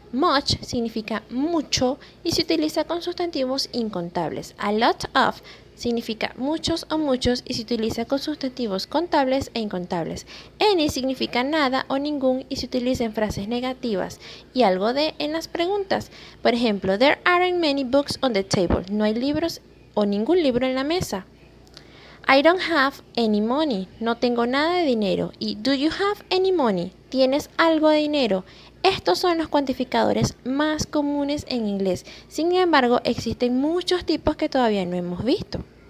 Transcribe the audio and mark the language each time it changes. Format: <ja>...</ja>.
<es>Much significa mucho y se utiliza con sustantivos incontables. A lot of significa muchos o muchos y se utiliza con sustantivos contables e incontables. Any significa nada o ningún y se utiliza en frases negativas y algo de en las preguntas. Por ejemplo,</es> <en>there aren't many books on the table.</en> <es>No hay libros o ningún libro en la mesa.</es> <en>I don't have any money.</en> <es>No tengo nada de dinero.</es> <en>Y do you have any money?</en> <es>¿Tienes algo de dinero? Estos son los cuantificadores más comunes en inglés. Sin embargo, existen muchos tipos que todavía no hemos visto.</es>